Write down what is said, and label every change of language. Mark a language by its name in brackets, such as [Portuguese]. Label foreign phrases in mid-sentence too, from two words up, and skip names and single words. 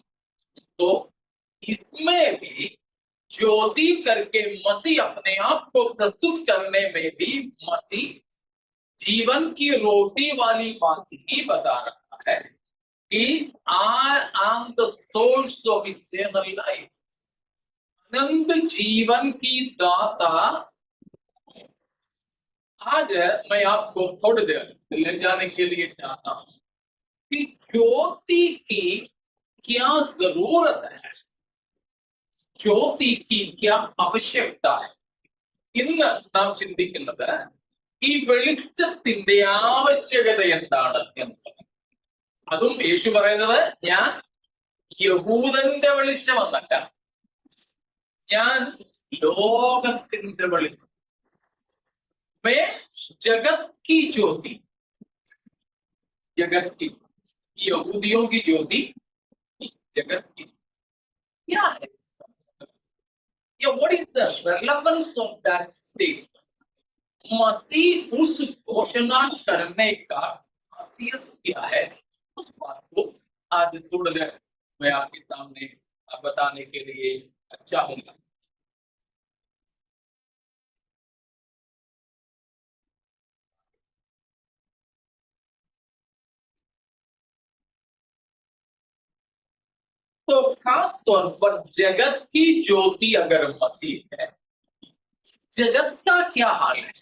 [Hindi] तो इसमें भी ज्योति करके मसीह अपने आप को प्रस्तुत करने में भी मसीह जीवन की रोटी वाली बात ही बता रहा है कि [English] I am the source of eternal life, [Hindi] अनंत जीवन की दाता। आज मैं आपको थोड़ी देर ले जाने के लिए चाहता हूं कि ज्योति की क्या जरूरत है, ज्योति की क्या आवश्यकता है। [Malayalam] ഇന്ന് നാം ചിന്തിക്കുന്നത് ഈ വെളിച്ചത്തിന്റെ ആവശ്യകത എന്താണ് എന്നുള്ളത്. അതും യേശു പറയുന്നത് ഞാൻ യഹൂദന്റെ വെളിച്ചമെന്നല്ല, ഞാൻ ലോകത്തിന്റെ വെളിച്ചം, [Hindi] मैं जगत की ज्योति, जगत की, यहूदियों की ज्योति जगत की क्या है? [English] Yeah, what is the relevance of that statement? [Hindi] मसीह उस घोषणा करने का खासियत क्या है, उस बात को आज थोड़ी देर मैं आपके सामने बताने के लिए चाहूंगा। तो खास तौर पर जगत की ज्योति अगर मसीह है, जगत का क्या हाल है?